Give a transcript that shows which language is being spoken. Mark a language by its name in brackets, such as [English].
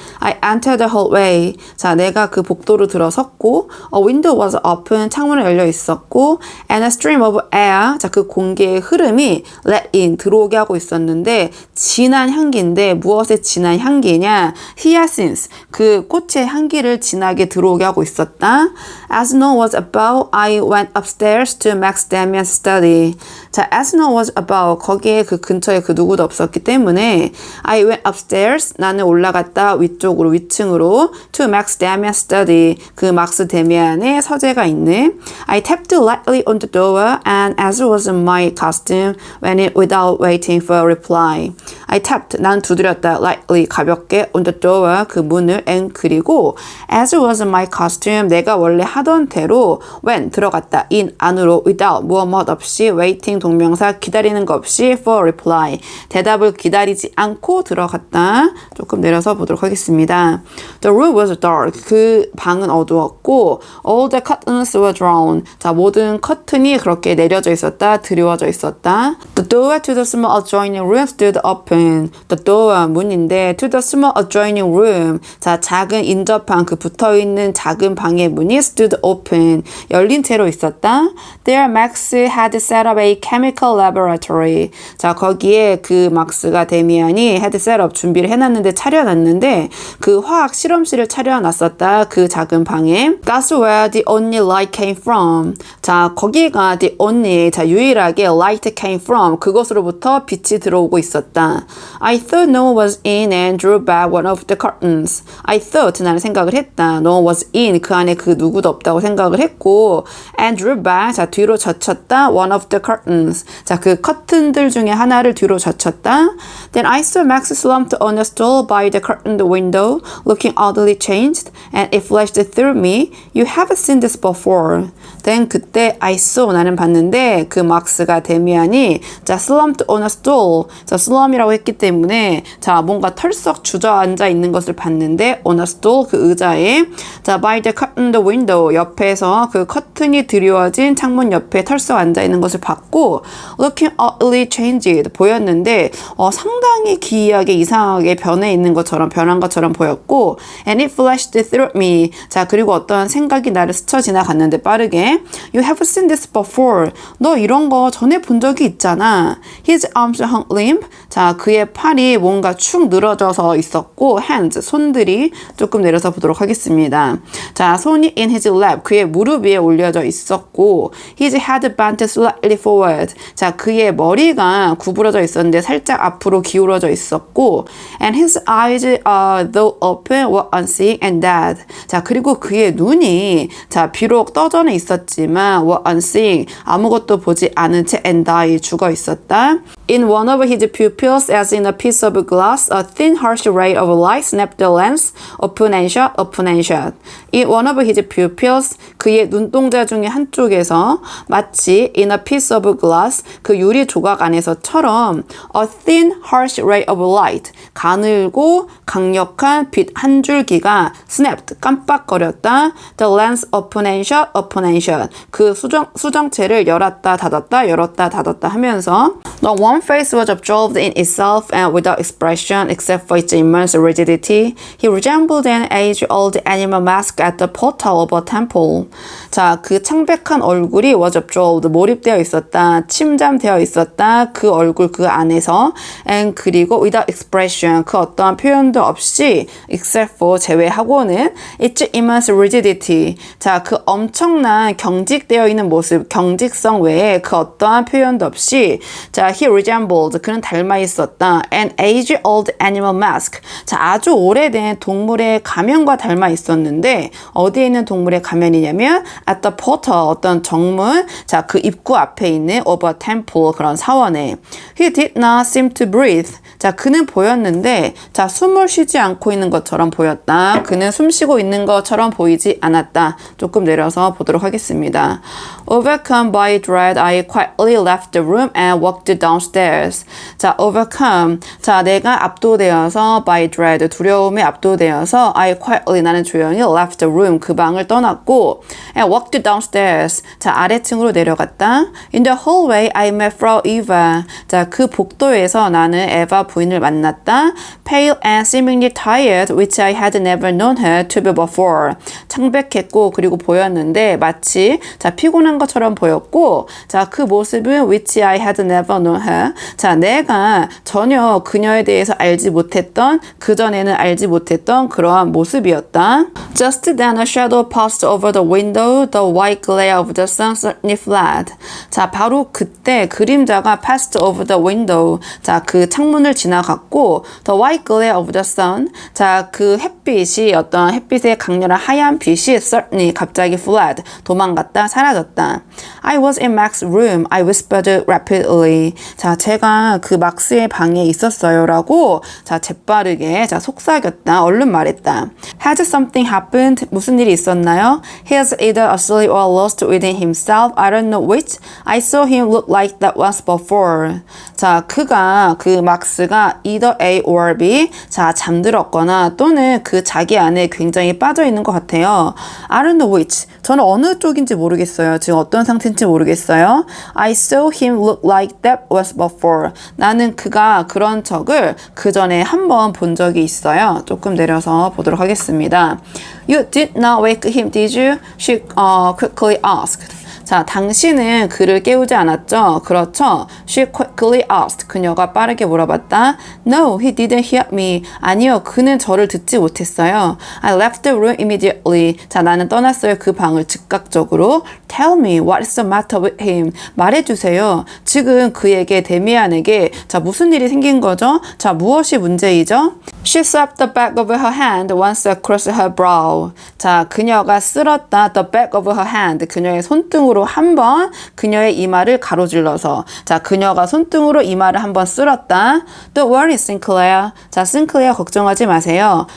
[English] I entered the hallway. [Korean] 자, 내가 그 복도로 들어섰고, [English] a window was open. [Korean] 창문이 열려 있었고, [English] and a stream of air. [Korean] 자, 그 공기의 흐름이 [English] let in, [Korean] 들어오게 하고 있었는데, 진한 향기인데, 무엇의 진한 향기냐? hyacinth, 그 꽃의 향기를 진하게 들어오게 하고 있었다. [English] As no one was about, I went upstairs to Max Damian's study. [Korean] 자, [English] as no one was about, [Korean] 거기에 그 근처에 그 누구도 없었기 때문에, [English] I went upstairs, [Korean] 나는 올라갔다, 위층으로 [English] to Max Damian's study, [Korean] 그 막스 데미안의 서재가 있는. [English] I tapped lightly on the door and as was my custom went in without waiting for a reply. I tapped, [Korean] 난 두드렸다, [English] lightly, [Korean] 가볍게 [English] on the door, [Korean] 그 문을 [English] and [Korean] 그리고 [English] as was my custom, [Korean] 내가 원래 하던 대로 [English] went, [Korean] 들어갔다, [English] in, [Korean] 안으로 [English] without, [Korean] 무엇 없이 [English] waiting, [Korean] 동명사, 기다리는 거 없이 [English] for a reply, [Korean] 대답을 기다리지 않고 들어갔다. 조금 내려서 보도록 하겠습니다. [English] The room was dark. [Korean] 그 방은 어두웠고 [English] all the curtains were drawn. [Korean] 자, 모든 커튼이 그렇게 내려져 있었다, 드리워져 있었다. [English] The door to the small adjoining room stood open. The door, [Korean] 문인데 [English] to the small adjoining room. [Korean] 자, 작은 인접한 그 붙어있는 작은 방의 문이 [English] stood open. [Korean] 열린 채로 있었다. [English] There Max had set up a chemical laboratory. [Korean] 자, 거기에 그 막스가 데미안이 had set up, 준비를 해놨는데, 차려놨는데 그 화학 실험실을 차려놨었다. 그 작은 방에. [English] That's where the only light came from. [Korean] 자, 거기가 [English] the only, [Korean] 자, 유일하게 [English] light came from. [Korean] 그것으로부터 빛이 들어오고 있었다. [English] I thought no one was in and drew back one of the curtains. [Korean] I thought, 나는 생각을 했다. No one was in, 그 안에 그 누구도 없다고 생각을 했고, and drew back, 자, 뒤로 젖혔다. [English] one of the curtains. [Korean] 자, 그 커튼들 중에 하나를 뒤로 젖혔다. [English] Then I saw Max slumped on a stool by the curtained window, looking oddly changed, and it flashed through me. You haven't seen this before. Then [Korean] 그때 [English] I saw, [Korean] 나는 봤는데 그 막스가 데미안이 자, [English] slumped on a stool. [Korean] 자, slump이라고 했기 때문에 자, 뭔가 털썩 주저앉아 있는 것을 봤는데 [English] on a stool, [Korean] 그 의자에 자, [English] by the curtained window, [Korean] 옆에서 그 커튼이 드리워진 창문 옆에 털썩 앉아 있는 것을 봤고 [English] looking oddly changed, [Korean] 보였는데 상당히 기이하게 이상하게 변한 것처럼 보였고 [English] and it flashed through me. [Korean] 자, 그리고 어떠한 생각이 나를 스쳐 지나갔는데 빠르게 [English] You have seen this before. [Korean] 너 이런 거 전에 본 적이 있잖아. [English] His arms hung limp. [Korean] 자, 그의 팔이 뭔가 축 늘어져서 있었고 [English] hands, [Korean] 손들이 조금 내려서 보도록 하겠습니다. 자, 손이 [English] in his lap, [Korean] 그의 무릎 위에 올려져 있었고 [English] his head bent slightly forward. [Korean] 자, 그의 머리가 구부러져 있었는데 살짝 앞으로 기울어져 있었고 [English] and his eyes though open were unseeing and dead. [Korean] 자, 그리고 그의 눈이 자, 비록 떠져는 있었지만 [English] were unseeing, [Korean] 아무것도 보지 않은 채 [English] and die, [Korean] 죽어 있었다. [English] In one of his pupils, as in a piece of glass, a thin harsh ray of light snapped the lens, open and shut, open and shut. In one of his pupils, [Korean] 그의 눈동자 중에 한쪽에서 마치 [English] in a piece of glass, [Korean] 그 유리 조각 안에서처럼 [English] a thin harsh ray of light, [Korean] 가늘고 강력한 빛 한 줄기가 [English] snapped, [Korean] 깜빡거렸다. [English] The lens open and shut, open and shut. [Korean] 그 수정체를 열었다 닫았다 열었다 닫았다 하면서 The [English] one face was absorbed in itself and without expression except for its immense rigidity. He resembled an age-old animal mask at the portal of a temple. [Korean] 자, 그 창백한 얼굴이 [English] was absorbed, [Korean] 몰입되어 있었다, 침잠되어 있었다. 그 얼굴 그 안에서 [English] and [Korean] 그리고 [English] without expression, [Korean] 그 어떠한 표현도 없이 [English] except for, [Korean] 제외하고는 [English] its immense rigidity. [Korean] 자, 그 엄청난 경직되어 있는 모습, 경직성 외에 그 어떠한 표현도 없이 자, [English] he resembled, [Korean] 그는 닮아 있었다. [English] An age-old animal mask. [Korean] 자, 아주 오래된 동물의 가면과 닮아 있었는데 어디에 있는 동물의 가면이냐면 [English] at the portal, [Korean] 어떤 정문, 자, 그 입구 앞에 있는 [English] of a temple, [Korean] 그런 사원에. [English] He did not seem to breathe. [Korean] 자, 그는 보였는데 자, 숨을 쉬지 않고 있는 것처럼 보였다. 그는 숨 쉬고 있는 것처럼 보이지 않았다. 조금 내려서 보도록 하겠습니다. [English] Overcome by dread, I quietly left the room and walked downstairs. [Korean] 자, [English] overcome. [Korean] 자, 내가 압도되어서 [English] by dread, [Korean] 두려움에 압도되어서 [English] I quietly, [Korean] 나는 조용히 [English] left the room, [Korean] 그 방을 떠났고 [English] and walked downstairs. [Korean] 자, 아래층으로 내려갔다. [English] In the hallway, I met Frau Eva. [Korean] 자, 그 복도에서 나는 에바 부인을 만났다. [English] Pale and seemingly tired, which I had never known her to be before. [Korean] 창백했고 그리고 보였는데 마치 자, 피곤한 것처럼 보였고 자, 그 모습은 [English] which I had never known her. [Korean] 자, 내가 전혀 그녀에 대해서 알지 못했던, 그전에는 알지 못했던 그러한 모습이었다. [English] Just then a shadow passed over the window. The white glare of the sun certainly fled. [Korean] 자, 바로 그때 그림자가 [English] passed over the window. [Korean] 자, 그 창문을 지나갔고 [English] the white glare of the sun. [Korean] 자, 그 햇빛이 어떤 햇빛의 강렬한 하얀 빛이 [English] certainly, [Korean] 갑자기 [English] fled, [Korean] 도망갔다, 사라졌다. [English] I was in Max's room. I whispered rapidly. [Korean] 자, 제가 그 막스의 방에 있었어요 라고 자, 재빠르게 자, 속삭였다, 얼른 말했다. [English] Has something happened? [Korean] 무슨 일이 있었나요? [English] He is either asleep or lost within himself. I don't know which. I saw him look like that once before. [Korean] 자, 그 막스가 [English] either A or B, [Korean] 자, 잠들었거나 또는 그 자기 안에 굉장히 빠져 있는 것 같아요. [English] I don't know which. [Korean] 저는 어느 쪽인지 모르겠어요. 지금 어떤 상태인지 모르겠어요. [English] I saw him look like that once before. [Korean] 나는 그가 그런 척을 그 전에 한 번 본 적이 있어요. 조금 내려서 보도록 하겠습니다. [English] You did not wake him, did you? She quickly asked. [Korean] 자, 당신은 그를 깨우지 않았죠? 그렇죠? [English] She quickly asked. [Korean] 그녀가 빠르게 물어봤다. [English] No, he didn't hear me. [Korean] 아니요, 그는 저를 듣지 못했어요. [English] I left the room immediately. [Korean] 자, 나는 떠났어요. 그 방을 즉각적으로. [English] Tell me, what is the matter with him? [Korean] 말해주세요. 지금 그에게, 데미안에게 자, 무슨 일이 생긴 거죠? 자, 무엇이 문제이죠? [English] She swept the back of her hand once across her brow. [Korean] 자, 그녀가 쓸었다. [English] The back of her hand. [Korean] 그녀의 손등으로 한 번 그녀의 이마를 가로질러서. 자, 그녀가 손등으로 이마를 한 번 쓸었다. [English] Don't worry, [Korean] Sinclair. 자, Sinclair 걱정하지 마세요.